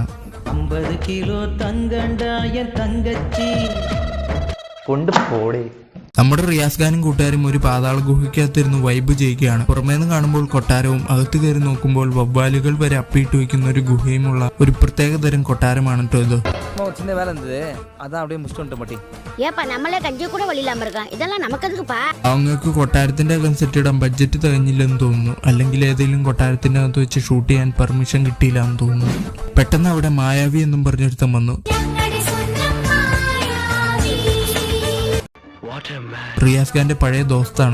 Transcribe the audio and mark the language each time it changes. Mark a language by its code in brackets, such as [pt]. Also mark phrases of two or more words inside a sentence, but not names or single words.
[ml] 50 കിലോ തങ്കണ്ടായ തങ്കച്ചി കൊണ്ട് പോടേ. നമ്മുടെ റിയാസ് ഖാനും കൂട്ടുകാരും ഒരു പാതാള ഗുഹയ്ക്കകത്തിരുന്ന് വൈബ് ചെയ്യുകയാണ്. പുറമേന്ന് കാണുമ്പോൾ കൊട്ടാരവും അകത്ത് കയറി നോക്കുമ്പോൾ വവ്വാലുകൾ വരെ അപ്പിയിട്ട് വയ്ക്കുന്ന ഒരു ഗുഹയുമുള്ള ഒരു പ്രത്യേക തരം കൊട്ടാരമാണ് കേട്ടോ ഇത്. [ta] சின்ன வேலை இருந்தது அதான் அப்படியே முடிச்சுட்டு மட்டி ஏப்பா நம்மளே கஞ்சி கூட வழி இல்லாம இருக்கோம் இதெல்லாம் நமக்கு எதுக்குப்பா [ml] അവങ്ങൾക്ക് കൊട്ടാരത്തിന്റെ അകം സെറ്റ് ഇടാൻ ബഡ്ജറ്റ് തികഞ്ഞില്ലെന്ന് തോന്നുന്നു. അല്ലെങ്കിൽ ഏതെങ്കിലും കൊട്ടാരത്തിന്റെ അകത്ത് വെച്ച് ഷൂട്ട് ചെയ്യാൻ പെർമിഷൻ കിട്ടിയില്ല എന്ന് തോന്നുന്നു. പെട്ടെന്ന് അവിടെ മായാവി എന്നും പറഞ്ഞൊരുത്തം വന്നു. റിയാസ് ഖാന്റെ പഴയ ദോസ്താണ്.